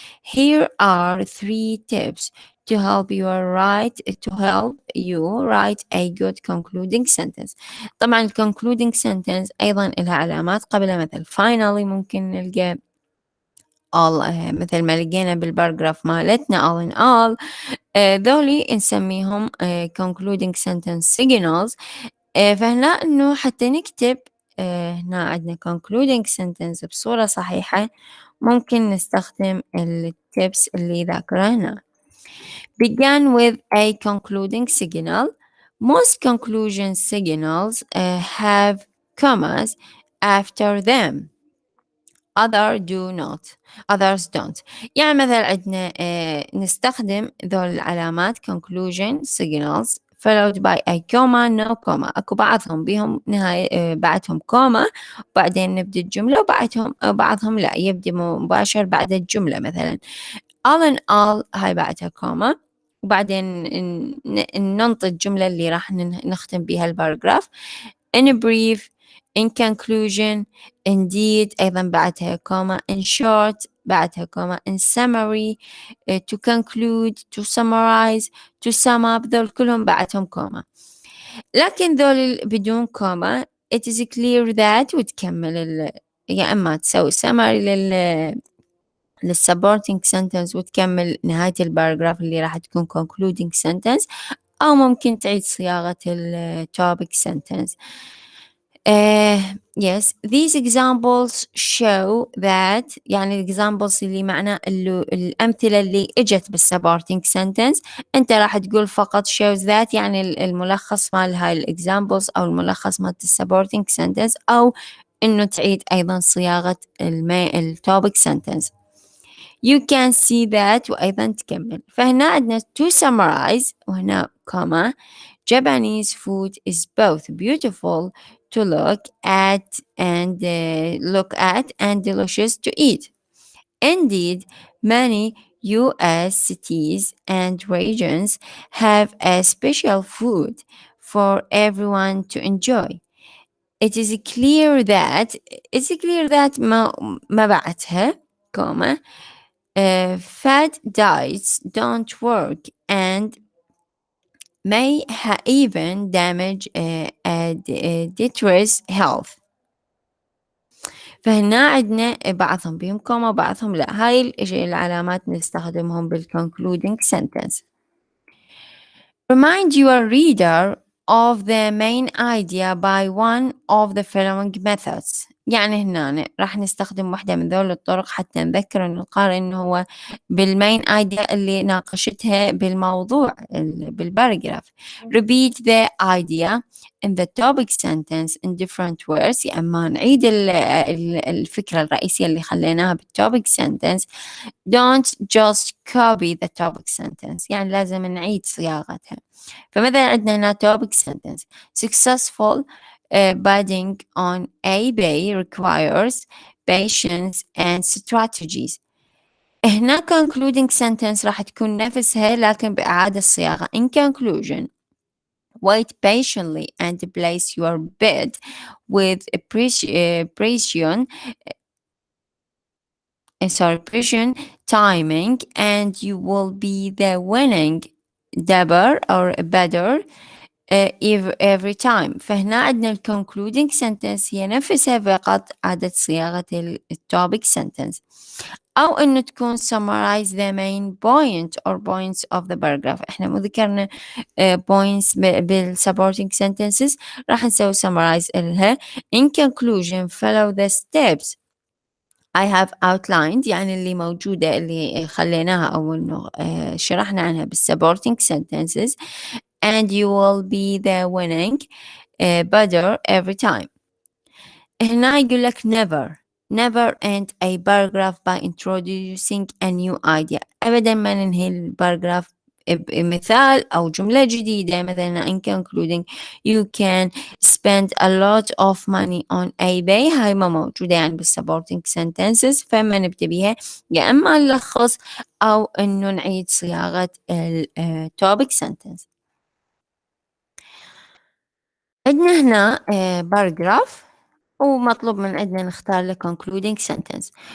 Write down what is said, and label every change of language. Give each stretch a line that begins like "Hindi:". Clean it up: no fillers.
English: Here are 3 tips to help you write a good concluding sentence.
Arabic: طبعا concluding sentence أيضا لها علامات قبلها، مثل finally ممكن نلقى all مثل ما لقينا بالباراجراف مالتنا
English: all in all.
Arabic: ذولي نسميهم concluding sentence signals. فهنا إنه حتى نكتب هنا عندنا concluding sentence بصورة صحيحة ممكن نستخدم التيبس اللي ذاكرها هنا.
English: Begin with a concluding signal. Most conclusion signals have commas after them. Others don't.
Arabic: يعني مثلا عندنا نستخدم ذول العلامات
English: conclusion signals followed by a comma no comma.
Arabic: أكو بعضهم بيهم نهاية بعدهم comma وبعدين نبدأ الجملة، بعضهم لا يبدأ مباشر بعد الجملة. مثلا all in all هاي بعدها comma وبعدين ننطي الجملة اللي راح نختم بها الباراجراف.
English: in brief, in conclusion, indeed
Arabic: أيضا بعدها
English: comma, in short بعدها comma, in summary, to conclude, to summarize, to sum up،
Arabic: ذول كلهم بعدهم
English: comma.
Arabic: لكن ذول بدون comma
English: it is clear that
Arabic: وتكمل يا إما تسوي summary للsupporting sentence وتكمل نهاية الباراجراف اللي راح تكون concluding sentence، أو ممكن تعيد صياغة topic sentence.
English: Yes, these examples show that
Arabic: يعني examples اللي معناه الأمثلة اللي إجت بالsupporting sentence أنت راح تقول فقط
English: shows that،
Arabic: يعني الملخص مال هاي examples أو الملخص مال supporting sentence، أو إنه تعيد أيضا صياغة topic sentence.
English: You can see that
Arabic: وأيضا تكمل. فهنا عندنا
English: to summarize
Arabic: وهنا
English: comma. Japanese food is both beautiful to look at and delicious to eat. Indeed, many US cities and regions have a special food for everyone to enjoy. It is clear that
Arabic: ما بعدها
English: comma fad diets don't work and may even damage deteriorates health.
Arabic: فهنا عندنا بعضهم بهم كوما وبعضهم لا. هاي العلامات نستخدمهم بالconcluding sentence.
English: Remind your reader of the main idea by one of the following methods.
Arabic: يعني هنا راح نستخدم واحدة من ذول الطرق حتى نذكر القارئ إنه هو بالmain idea اللي ناقشتها بالموضوع بالparagraph.
English: Repeat the idea in the topic sentence in different words.
Arabic: يا أما نعيد الفكرة الرئيسية اللي خليناها بالtopic sentence.
English: Don't just copy the topic sentence.
Arabic: يعني لازم نعيد صياغتها. فمثلا عندنا هنا topic sentence.
English: Successful bidding on eBay requires patience and strategies.
Arabic: هنا concluding sentence راح تكون نفسها لكن بإعادة صياغة.
English: In conclusion, wait patiently and place your bid with precision timing, and you will be the winning dabber or better every time.
Arabic: فهنا عندنا ال concluding sentence هي نفسها فقط إعادة صياغة topic sentence، أو إنه تكون
English: summarize the main point or points of the paragraph.
Arabic: إحنا مو ذكرنا points supporting sentences، راح نسوي summarize إلها.
English: In conclusion, follow the steps I have outlined،
Arabic: يعني اللي موجودة اللي خليناها أو إنه شرحنا عنها
English: supporting sentences، and you will be the winning bidder every time.
Arabic: هنا يقول لك
English: never end a paragraph by introducing a new idea.
Arabic: أبدا ما ننهي الباراجراف بمثال أو جملة جديدة.
English: مثلا in concluding, you can spend a lot of money on eBay.
Arabic: هاي ما موجودة يعني بالsupporting sentences، فما نبدأ بيها يا إما نلخص أو إنه نعيد صياغة topic sentence. عندنا هنا باراجراف ومطلوب من عندنا نختار له concluding sentence.